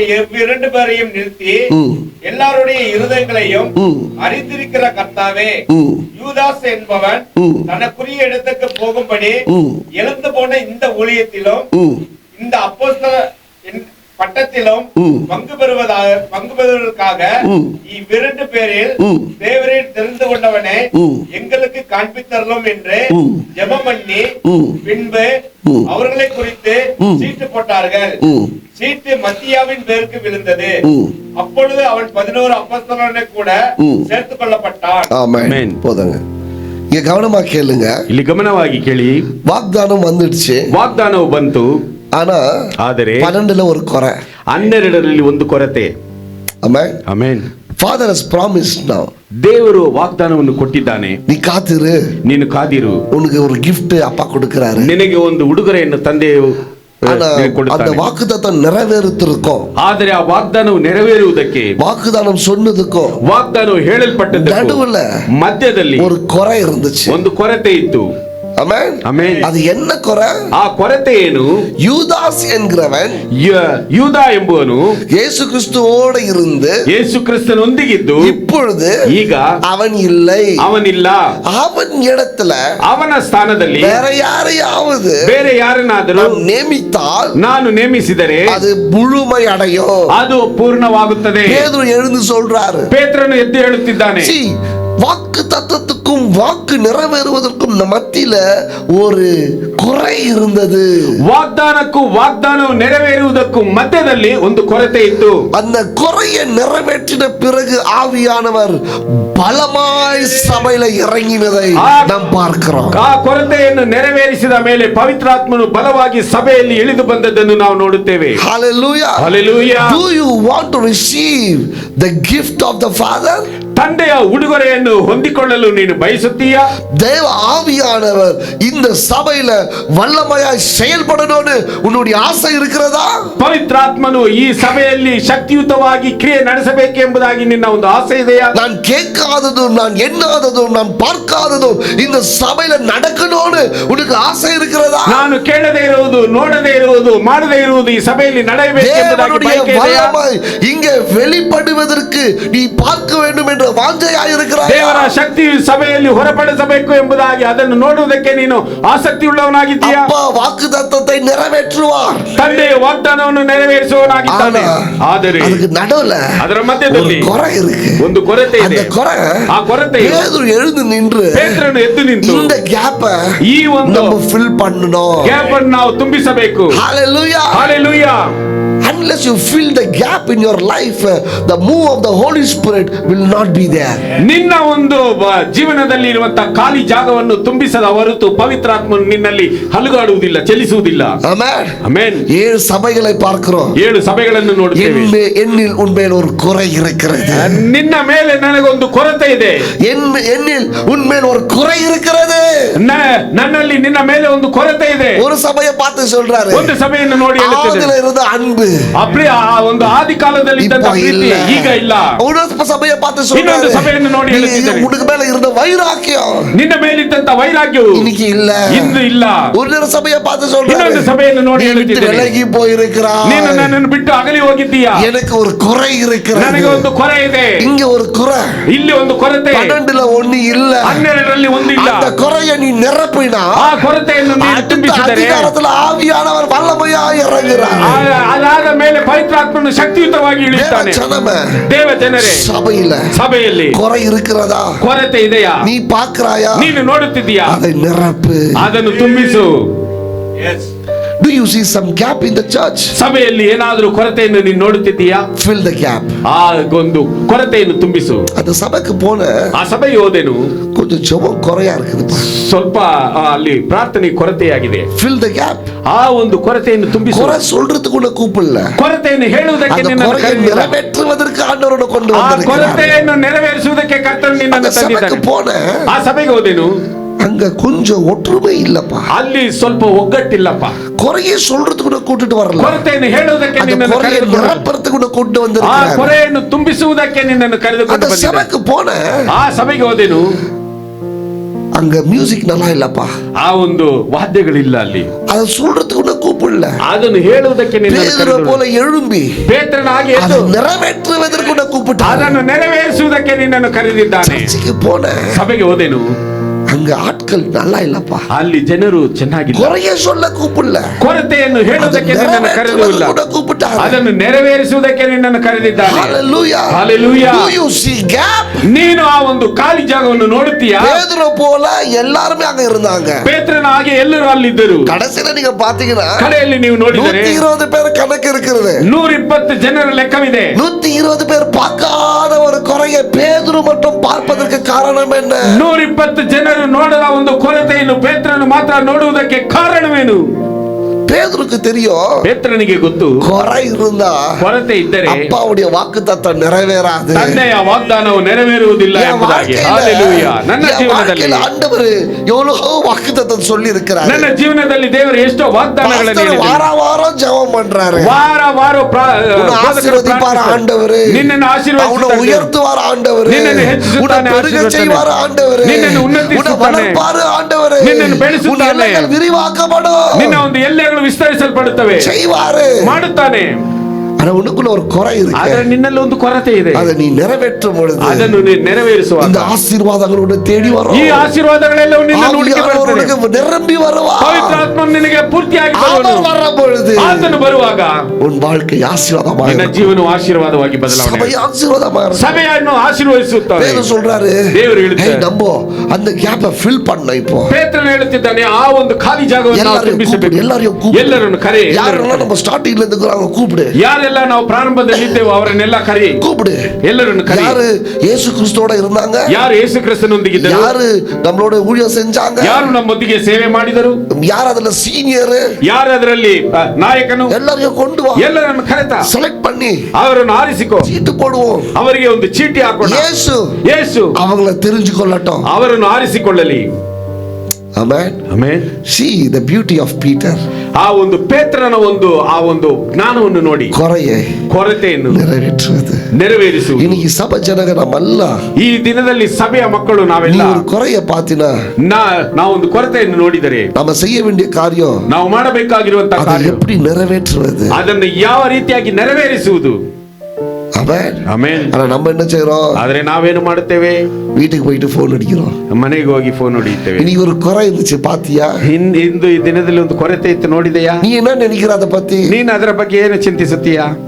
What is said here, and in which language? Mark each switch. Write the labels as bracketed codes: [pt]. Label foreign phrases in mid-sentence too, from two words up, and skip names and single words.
[ta] இவ்விரண்டு பேரையும் நிறுத்தி, எல்லாருடைய இருதயங்களையும் அறிந்திருக்கிற கர்த்தாவே, யூதாஸ் என்பவன் தனக்குரிய இடத்துக்கு போகும்படி எழுந்து போன இந்த ஊழியத்திலும் இந்த அப்போஸ்தல பட்டத்திலும் பங்கு பெறுவதற்காக இவ்விரண்டு பேரில் தேவரே தெரிந்து கொண்டவனே எங்களுக்கு காண்பித்தரலும் என்று ஜெபம் பண்ணி பின்பு அவர்களை குறித்து சீட்டு போட்டார்கள். சீட்டு மத்தியாவின் பேருக்கு விழுந்தது. அப்பொழுது அவன் 11 அப்போஸ்தலனை கூட சேர்த்துக் கொள்ளப்பட்டான். ஆமென். போதுங்க, இங்க கவனமா கேளுங்க. [kn] ಇಲ್ಲಿ ಗಮನವಾಗಿ ಕೇಳಿ. [ta] வாഗ്தானம் வந்துடுச்சு. [kn] ವಾಗ್ದಾನವು ಬಂತು. [ta] ಆದರೆ 12ல ஒரு குறை. [kn] 12ರಲ್ಲಿ ಒಂದು ಕೊರತೆ. ಆಮೆನ್. ಆಮೆನ್. [en] Father has promised now. [kn] ದೇವರು ವಾಗ್ದಾನವನ್ನು ಕೊಟ್ಟಿದ್ದಾನೆ. [ta] நீ காத்திரு, [kn] ನೀನು ಕಾದಿರು, [ta] உனக்கு ஒரு gift அப்பா கொடுக்கிறாரு. [kn] ನಿನಗೆ ಒಂದು ಉಡುಗೊರೆಯನ್ನು ತಂದೆಯು [ta] ஆனா அந்த [kn] ಕೊಡುತ್ತಾನೆ. [ta] வாக்குத்தத்தம் நிறைவேறுத்திருக்கும். [kn] ಆದರೆ ಆ ವಾಗ್ದಾನವು ನೆರವೇರುವುದಕ್ಕೆ, [ta] வாக்குதானம் சொன்னதுக்கும் [kn] ವಾಗ್ದಾನವು ಹೇಳಲ್ಪಟ್ಟದಕ್ಕೂ [ta] நடுவுல [kn] ಮಧ್ಯದಲ್ಲಿ [ta] ஒரு குறை இருந்துச்சு. [kn] ಒಂದು ಕೊರತೆ ಇತ್ತು. [ta] ஆமென். [kn] ಆಮೆನ್. [ta] அது என்ன குறை? [kn] ಆ ಕೊರತೆ ಏನು? [ta] யூதாஸ் என்கிறவன் [kn] ಯೂದ ಎಂಬುವನು [ta] இயேசு கிறிஸ்துவோடு இருந்து [kn] ಯೇಸು ಕ್ರಿಸ್ತನೊಂದಿಗಿದ್ದು [ta] இப்பொழுது [kn] ಈಗ [ta] அவன் இல்லை. [kn] ಅವನಿಲ್ಲ. [ta] அவன் இடத்துல [kn] ಅವನ ಸ್ಥಾನದಲ್ಲಿ [ta] வேற யாரையாவது [kn] ಬೇರೆ ಯಾರನ್ನಾದರೂ [ta] நாம் நியமித்தால் [kn] ನಾನು ನೇಮಿಸಿದರೆ [ta] அது முழுமை அடையும். [kn] ಅದು ಪೂರ್ಣವಾಗುತ್ತದೆ. [ta] பேதுரு எழுந்து சொல்றாரு. [kn] ಪೇತ್ರನು ಎದ್ದು ಹೇಳುತ್ತಿದ್ದಾನೆ. [en] See, [ta] வாக்கு தத்தத்துக்கும் வாக்கு நிறைவேறுவதற்கும் மத்தியில ஒரு குறை இருந்தது. [kn] ವಾಗ್ದಾನಕ್ಕೂ ವಾಗ್ದಾನವು ನೆರವೇರುವುದಕ್ಕೂ ಮಧ್ಯದಲ್ಲಿ ಒಂದು ಕೊರತೆ ಇತ್ತು. [ta] அந்த குறையை நிறைவேற்றின பிறகு ஆவியானவர் பலமாய் சபையில இறங்கினதை நாம் பார்க்கிறோம். [kn] ಆ ಕೊರತೆಯನ್ನು ನೆರವೇರಿಸಿದ ಮೇಲೆ ಪವಿತ್ರಾತ್ಮನು ಬಲವಾಗಿ ಸಭೆಯಲ್ಲಿ ಇಳಿದು ಬಂದದ್ದನ್ನು ನಾವು ನೋಡುತ್ತೇವೆ. [en] Hallelujah. Hallelujah. Do you want to receive the gift of the Father? [kn] ತಂದೆಯ ಉಡುಗೊರೆಯನ್ನು ಹೊಂದಿಕೊಳ್ಳಲು ನೀನು ಬಯಸುತ್ತೀಯಾ? [ta] தேவ ஆவியானவர் இந்த சபையில வல்லமையாய் செயல்படணும்னு உன்னுடைய ஆசை இருக்கிறதா? [kn] ಪವಿತ್ರಾತ್ಮನು ಈ ಸಭೆಯಲ್ಲಿ ಶಕ್ತಿಯುತವಾಗಿ ಕ್ರಿಯೆ ನಡೆಸಬೇಕು ಎಂಬುದಾಗಿ ನಿನ್ನ ಒಂದು ಆಸೆ ಇದೆಯಾ? [ta] நான் கேட்காததும் நான் எண்ணாததும் நான் பார்க்காததும் இந்த சபையில நடக்கணும்னு உனக்கு ஆசை இருக்கிறதா? [kn] ನಾನು ಕೇಳದೇ ಇರುವುದು, ನೋಡದೇ ಇರುವುದು, ಮಾಡದೇ ಇರುವುದು ಈ ಸಭೆಯಲ್ಲಿ ನಡೆಯಬೇಕು ಎಂಬುದಾಗಿ ಬಯಕೆ ಇದೆಯಾ? [ta] வல்லமை இங்கே வெளிப்படுவதற்கு நீ பார்க்க வேண்டும் என்ற வாஞ்சையாய் இருக்கிறாய். [kn] ದೇವರ ಶಕ್ತಿಯು ಸಭೆಯಲ್ಲಿ ಹೊರಪಡಿಸಬೇಕು ಎಂಬುದಾಗಿ ಅದನ್ನು ನೋಡುವುದಕ್ಕೆ ನೀನು ಆಸಕ್ತಿ ಉಳ್ಳವನಾಗಿದ್ದೀಯಾ? [ta] அப்பா வாக்குத்தத்தத்தை நிறைவேற்றுவார். [kn] ತಂದೆಯ ವಾಗ್ದಾನವನ್ನು ನೆರವೇರಿಸುವವನಾಗಿದ್ದಾನೆ. ಆದರೆ [ta] அதுக்கு நடுவுல [kn] ಅದರ ಮಧ್ಯದಲ್ಲಿ [ta] ஒரு குறை இருக்கு. [kn] ಒಂದು ಕೊರತೆ [ta] அந்த [kn] ಇದೆ. [ta] குறை [kn] ಆ ಕೊರತೆ [ta] பேதுரு எழுந்து நின்று [kn] ಪೇತ್ರನು ಎದ್ದು ನಿಂತು [ta] இந்த கேப்ப [kn] ಈ ಒಂದು [ta] நம்ம fill பண்ணணும். [kn] ಗ್ಯಾಪ್ ಅನ್ನು ನಾವು ತುಂಬಿಸಬೇಕು. [en] Hallelujah. Hallelujah. Unless you fill the gap in your life, the move of the Holy Spirit will not be there. [kn] ನಿನ್ನ ಒಂದು ಜೀವನದಲ್ಲಿ ಇರುವಂತಹ ಖಾಲಿ ಜಾಗವನ್ನು ತುಂಬಿಸದ ಹೊರತು ಪವಿತ್ರಾತ್ಮನು ನಿನ್ನಲ್ಲಿ ಹಲುಗಾಡುವುದಿಲ್ಲ, ಚಲಿಸುವುದಿಲ್ಲ. [en] Amen. [kn] ಆಮೆನ್. [ta] 7 சபைகளை பார்க்கிறோம். [kn] 7 ಸಭೆಗಳನ್ನು ನೋಡುತ್ತೇವೆ. [ta] என்னில் உன்மேல் ஒரு குறை இருக்கிறது. [kn] ನಿನ್ನ ಮೇಲೆ ನನಗೊಂದು ಕೊರತೆ ಇದೆ. [ta] என்னில் உன்மேல் ஒரு குறை இருக்கிறது. [kn] ನನ್ನಲ್ಲಿ ನಿನ್ನ ಮೇಲೆ ಒಂದು ಕೊರತೆ ಇದೆ. [ta] ஒரு சபையை பார்த்து சொல்றாரு. [kn] ಒಂದು ಸಭೆಯನ್ನು ನೋಡಿ ಹೇಳುತ್ತಿದೆ. [ta] ஆதியில இருந்த அன்பு [kn] அப்படியே ಒಂದು ಆದಿ ಕಾಲದಲ್ಲಿ ಇದ್ದಂತ ಪ್ರೀತಿ ಈಗ ಇಲ್ಲ. [ta] ஒரு சபையை பார்த்து சொல்றாரு. [kn] ಇನ್ನೊಂದು ಸಭೆಯನ್ನು ನೋಡಿ ಹೇಳುತ್ತಿದ್ದಾರೆ. [ta] உனக்கு மேல இருந்த வைராக்கியம் [kn] ನಿನ್ನ ಮೇಲಿದ್ದಂತ ವೈರಾಗ್ಯವು [ta] இன்னைக்கு இல்ல, [kn] ಇಂದು ಇಲ್ಲ. [ta] ஒரு சபையை பார்த்து சொல்றாரு. [kn] ಇನ್ನೊಂದು ಸಭೆಯನ್ನು ನೋಡಿ ಹೇಳುತ್ತಿದ್ದಾರೆ. [ta] விலகி போயிருக்கிறாய். [kn] ನೀನು ನನ್ನನ್ನು ಬಿಟ್ಟು ಅಗಲಿ ಹೋಗಿದ್ದೀಯಾ. [ta] எனக்கு ஒரு குறை இருக்கிறது. [kn] ನನಗೆ ಒಂದು ಕೊರೆ ಇದೆ. [ta] இங்க ஒரு குறை, [kn] ಇಲ್ಲಿ ಒಂದು ಕೊರತೆ. [ta] 12ல ஒண்ணு இல்ல, [kn] 12ರಲ್ಲಿ ಒಂದು ಇಲ್ಲ. [ta] அந்த குறையை நீ நிரப்பினா [kn] ಆ ಕೊರತೆಯನ್ನು ನೀನು ತುಂಬಿಸಿದರೆ [ta] அதிகாரத்துல ஆவியானவர் வல்லமையாய் இறங்குறார். [kn] ಅದಾದ ಮೇಲೆ ಪವಿತ್ರಾತ್ಮನು ಶಕ್ತಿಯುತವಾಗಿ ಇಳಿಯುತ್ತಾನೆ. ದೇವ ಜನರೇ, ಸಭೆಯಲ್ಲಿ [ta] குறை இருக்கிறதா? [kn] ಕೊರತೆ ಇದೆಯಾ? [ta] நீ பார்க்கறாயா? [kn] ನೀನು ನೋಡುತ್ತಿದ್ದೀಯಾ? [ta] அதை நிரப்பு, [kn] ಅದನ್ನು ತುಂಬಿಸು. [en] Yes. Do you see some gap in the church? [kn] ಸಭೆಯಲ್ಲಿ ಏನಾದರೂ ಕೊರತೆಯನ್ನು ನೀನು ನೋಡುತ್ತಿದ್ದೀಯಾ? [en] Fill the gap. [kn] ಆ ಒಂದು ಕೊರತೆಯನ್ನು ತುಂಬಿಸು. [ta] அந்த சபைக்கு போன [kn] ಆ ಸಭೆಗೆ ಹೋದೆನು. [ta] கொஞ்சம் ஜெபம் குறையா இருக்குதுப்பா. [kn] ಸ್ವಲ್ಪ ಅಲ್ಲಿ ಪ್ರಾರ್ಥನೆ ಕೊರತೆಯಾಗಿದೆ. [en] Fill the gap. [kn] ಆ ಒಂದು ಕೊರತೆಯನ್ನು ತುಂಬಿಸು. [ta] குறை சொல்றதுக்கு கூட கூப்பிடல. [kn] ಕೊರತೆಯನ್ನು ಹೇಳುವುದಕ್ಕೆ [ta] அந்த [kn] ನಿನ್ನನ್ನು [ta] குறையை [kn] ಕರೆದಿಲ್ಲ. [ta] நிறைவேற்றுவதற்கு ಆண்டವರನ್ನು கொண்டு [kn] ಆ [ta] வந்திருக்கிறார். [kn] ಕೊರತೆಯನ್ನು ನೆರವೇರಿಸುವುದಕ್ಕೆ ಕರ್ತನು ನಿನ್ನನ್ನು ತಂದಿದ್ದಾನೆ. [ta] சபைக்கு போன [kn] ಆ ಸಭೆಗೆ ಹೋದೆನು. [ta] அங்க கொஞ்சம் ஒற்றுமை இல்லப்பா. [kn] ಅಲ್ಲಿ ಸ್ವಲ್ಪ ಒಗ್ಗಟ್ಟಿಲ್ಲಪ್ಪ. [ta] குறையை சொல்றதுக்கு கூட கூட்டிட்டு வரல. [kn] ಕೊರತೆಯನ್ನು ಹೇಳುವುದಕ್ಕೆ [ta] அந்த [kn] ನಿನ್ನನ್ನು [ta] குறையை [kn] ಕರೆದುಕೊಂಡು [ta] நிரப்புறதுக்கு கூட கொண்டு [kn] ಆ [ta] வந்திருக்கிறார். [kn] ಕೊರೆಯನ್ನು ತುಂಬಿಸುವುದಕ್ಕೆ ನಿನ್ನನ್ನು ಕರೆದುಕೊಂಡು [ta] அந்த [kn] ಬಂದಿದ್ದಾನೆ. [ta] சபைக்கு போன [kn] ಆ ಸಭೆಗೆ ಹೋದೆನು. [ta] அங்க மியூசிக் நல்லா இல்லப்பா. [kn] ಆ ಒಂದು ವಾದ್ಯಗಳಿಲ್ಲ ಅಲ್ಲಿ. [ta] அதை சொல்றதுக்கு கூட கூப்பிடல. [kn] ಅದನ್ನು ಹೇಳುವುದಕ್ಕೆ ನಿನ್ನನ್ನು [ta] பேதுரு [kn] ಕರೆದುಕೊಂಡು [ta] போல எழும்பி [kn] ಪೇತ್ರನಾಗಿ [ta] அதை [kn] ಎದ್ದು [ta] நிறைவேற்றுவதற்கு கூட கூப்பிட்டார். [kn] ಅದನ್ನು ನೆರವೇರಿಸುವುದಕ್ಕೆ ನಿನ್ನನ್ನು ಕರೆದಿದ್ದಾನೆ. [ta] சர்ச்சுக்கு போன [kn] ಸಭೆಗೆ ಹೋದೆನು. [ta] அங்க ஆட்கள் நல்லா இல்லப்பா. [kn] ಅಲ್ಲಿ ಜನರು ಚೆನ್ನಾಗಿಲ್ಲ. [ta] குறைய சொல்ல கூப்பிடல. [kn] ಕೊರತೆಯನ್ನು ಹೇಳುವುದಕ್ಕೆ ನಿನ್ನನ್ನು ಕರೆದಿಲ್ಲ. [ta] கூட கூப்பிட்டார். [kn] ಅದನ್ನು ನೆರವೇರಿಸುವುದಕ್ಕೆ ನಿನ್ನನ್ನು ಕರೆದಿದ್ದಾನೆ. [en] Hallelujah. Hallelujah. Do you see gap? [kn] ನೀನು ಆ ಒಂದು ಖಾಲಿ ಜಾಗವನ್ನು ನೋಡುತ್ತೀಯಾ? [ta] பேதுரு போல எல்லாரும் அங்க இருந்தாங்க. [kn] ಪೇತ್ರನಾಗಿ ಎಲ್ಲರೂ ಅಲ್ಲಿದ್ದರು. [ta] கடைசில நீங்க பாத்தீங்கன்னா [kn] ಕಡೆಯಲ್ಲಿ ನೀವು ನೋಡಿದರೆ [ta] 120 பேர் கணக்கு இருக்குது. [kn] 120 ಜನರ ಲೆಕ್ಕವಿದೆ. [ta] 120 பேர் பார்க்காத ஒரு குறையை பேதுரு மட்டும் பார்ப்பதற்கு காரணம் என்ன? [kn] 120 ಜನರು ನೋಡದ ಒಂದು ಕೊರತೆಯನ್ನು ಪೇತ್ರನು ಮಾತ್ರ ನೋಡುವುದಕ್ಕೆ ಕಾರಣವೇನು? [ta] பேதுருக்கு தெரியும், [kn] ಪೇತ್ರನಿಗೆ ಗೊತ್ತು, [ta] குறை இருந்தா [kn] ಕೊರತೆ ಇದ್ದರೆ [ta] அப்பாவுடைய வாக்குத்தத்தம் நிறைவேறாது. [kn] ತಂದೆಯ ವಾಗ್ದಾನವು ನೆರವೇರುವುದಿಲ್ಲ ಎಂಬುದಾಗಿ. ಹಲ್ಲೆಲೂಯಾ. ನನ್ನ ಜೀವನದಲ್ಲಿ [ta] ஆண்டவர் எவ்வளவு வாக்குத்தத்தம் சொல்லி இருக்கிறார். [kn] ನನ್ನ ಜೀವನದಲ್ಲಿ ದೇವರು ಎಷ್ಟೋ ವಾಗ್ದಾನಗಳನ್ನು ಹೇಳಿದ್ದಾರೆ. [ta] வார வாரம் ஜெபம் பண்றாரு. [kn] ವಾರ ವಾರ [ta] ஆசீர்வதிப்பார் ஆண்டவர், [kn] ನಿನ್ನನ್ನು ಆಶೀರ್ವದಿಸುತ್ತಾನೆ, [ta] உயர்த்துவார் ஆண்டவர், [kn] ನಿನ್ನನ್ನು ಹೆಚ್ಚಿಸುತ್ತಾನೆ, [ta] பெருக செய்வார் ஆண்டவர், [kn] ನಿನ್ನನ್ನು ಉನ್ನತಿಸುತ್ತಾನೆ, [ta] வளர்ப்பார் ಆண்டவர், [kn] ನಿನ್ನನ್ನು ಬೆಳೆಸುತ್ತಾನೆ, [ta] விரிவாக்கப்படும், [kn] ನಿನ್ನ ಒಂದು ಎಲ್ಲೆಗಳು ವಿಸ್ತರಿಸಲ್ಪಡುತ್ತವೆ, [ta] செய்வாரு, [kn] ಮಾಡುತ್ತಾನೆ. [ta] ஆனா உனக்குள்ள ஒரு குறை இருக்கு, [kn] ಆದರೆ ನಿನ್ನಲ್ಲಿ ಒಂದು ಕೊರತೆ ಇದೆ. [ta] அதை நீ நிறைவேற்றும் பொழுது [kn] ಅದನ್ನು ನೀನು ನೆರವೇರಿಸುವಾಗ [ta] இந்த ஆசீர்வாதங்களோட தேடி வரும். [kn] ಈ ಆಶೀರ್ವಾದಗಳೆಲ್ಲವೂ ನಿನ್ನನ್ನು ಹುಡುಕಿ ಬರುತ್ತವೆ. [ta] நிரம்பಿ வருவார். [kn] ಪವಿತ್ರಾತ್ಮನು ನಿನಗೆ ಪೂರ್ತಿಯಾಗಿ [ta] அவர் வரும் பொழுது [kn] ಆತನು ಬರುವಾಗ [ta] உன் வாழ்க்கை ஆசீர்வாதமாக [kn] ನಿನ್ನ ಜೀವನವು ಆಶೀರ್ವಾದವಾಗಿ ಬದಲಾವಣೆ, [ta] சபை ஆசீர்வாதமாக இருக்கும். [kn] ಸಭೆಯನ್ನು ಆಶೀರ್ವದಿಸುತ್ತಾರೆ. [ta] பேதுரு சொல்றாரு, [kn] ದೇವರು ಹೇಳ್ತಾರೆ, [ta] நம்போ அந்த கேப்பை ஃபில் பண்ண. இப்போ [kn] ಪೇತ್ರನು ಹೇಳುತ್ತಿದ್ದಾನೆ, ಆ ಒಂದು ಖಾಲಿ ಜಾಗವನ್ನು ನಾವು ತುಂಬಿಸಬೇಕು. ಎಲ್ಲರನ್ನು ಕರೆ, [ta] யாரெல்லாம் நம்ம ஸ்டார்டிங்ல இருந்து கூப்பிடு, [kn] ಯಾರೆಲ್ಲ ನಾವು ಪ್ರಾರಂಭದಲ್ಲಿ ಇದ್ದೇವೋ ಅವರನ್ನೆಲ್ಲ ಕರೆ, [ta] கூப்பிடு, [kn] ಎಲ್ಲರನ್ನು ಕರೆ. [ta] யாரு இயேசு கிறிஸ்துவோட இருந்தாங்க, [kn] ಯಾರು ಯೇಸು ಕ್ರಿಸ್ತನೊಂದಿಗಿದ್ದರು, [ta] யாரு நம்மளோட ஊழியம் செஞ்சாங்க, [kn] ಯಾರು ನಮ್ಮೊಂದಿಗೆ ಸೇವೆ ಮಾಡಿದರು, [ta] யார் அதுல சீனியர், [kn] ಯಾರು ಅದರಲ್ಲಿ ನಾಯಕನು, [ta] எல்லாரையும் கொண்டு வா, [kn] ಎಲ್ಲರನ್ನು ಕರೆತ [ta] செலக்ட் பண்ணி [kn] ಅವರನ್ನು ಆರಿಸಿಕೋ, [ta] சீட்டு போடுவோம், [kn] ಅವರಿಗೆ ಒಂದು ಚೀಟಿ ಹಾಕೋಣ. ಯೇಸು [ta] அவங்கள தெரிஞ்சுக்கொள்ளட்டும், [kn] ಅವರನ್ನು ಆರಿಸಿಕೊಳ್ಳಲಿ. ಆಮೆನ್ ಆಮೆನ್. [en] See the beauty of Peter. [kn] ಆ ಒಂದು ಪೇತ್ರನ ಆ ಒಂದು ಜ್ಞಾನವನ್ನು ನೋಡಿ, ಕೊರತೆಯನ್ನು ನೆರವೇರಿಸುವುದು. [ta] இன்னைக்கு சபை ஜனங்க நம்மல்ல [kn] ಈ ದಿನದಲ್ಲಿ ಸಭೆಯ ಮಕ್ಕಳು ನಾವೆಲ್ಲ [ta] ஒரு குறைய பாத்தினா, [kn] ನಾವೊಂದು ಕೊರತೆಯನ್ನು ನೋಡಿದರೆ [ta] நம்ம செய்ய வேண்டிய காரியம், [kn] ನಾವು ಮಾಡಬೇಕಾಗಿರುವಂತಹ ಕಾರ್ಯ [ta] எப்படி நிறைவேற்றுவது, [kn] ಅದನ್ನು ಯಾವ ರೀತಿಯಾಗಿ ನೆರವೇರಿಸುವುದು. ಆಮೆನ್. [ta] ஆனா நம்ம என்ன செய்றோம், [kn] ಆದ್ರೆ ನಾವೇನು ಮಾಡುತ್ತೇವೆ, [ta] வீட்டுக்கு போயிட்டு போன் அடிக்கிறோம், [kn] ಮನೆಗೆ ಹೋಗಿ ಫೋನ್ ಹೊಡಿತೇವೆ. [ta] இன்னைக்கு ஒரு குறை இருந்துச்சு பாத்தியா, [kn] ಇಂದು ಈ ದಿನದಲ್ಲಿ ಒಂದು ಕೊರತೆ ಇತ್ತು ನೋಡಿದೆಯಾ, [ta] நீ என்ன நினைக்கிற ಅದ பத்தி, [kn] ನೀನು ಅದರ ಬಗ್ಗೆ ಏನು ಚಿಂತಿಸುತ್ತೀಯಾ?